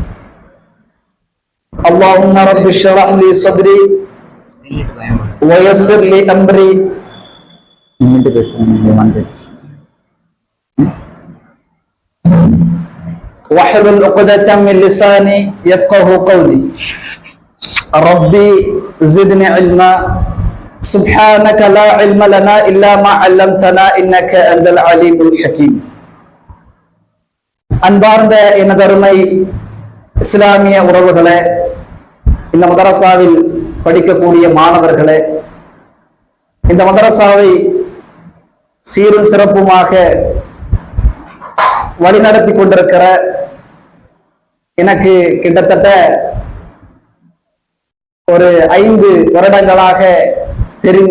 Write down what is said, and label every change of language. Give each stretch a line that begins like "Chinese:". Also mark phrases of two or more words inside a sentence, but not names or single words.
Arabic: اللهم رب اشرح لي صدري ويسر لي أمري واحلل عقدة من لساني يفقه قولي. ربي زدني علما سبحانك لا علم لنا إلا ما علمتنا إنك أنت العليم الحكيم.
Tamil: அன்பார்ந்த எனதருமை இஸ்லாமிய உறவுகளே, இந்த மதரசாவில் படிக்கக்கூடிய மாணவர்களே, இந்த மதரசாவை சீரும் சிறப்புமாக வழிநடத்தி கொண்டிருக்கிற எனக்கு கிட்டத்தட்ட ஒரு 5 வருடங்களாக தெரிந்த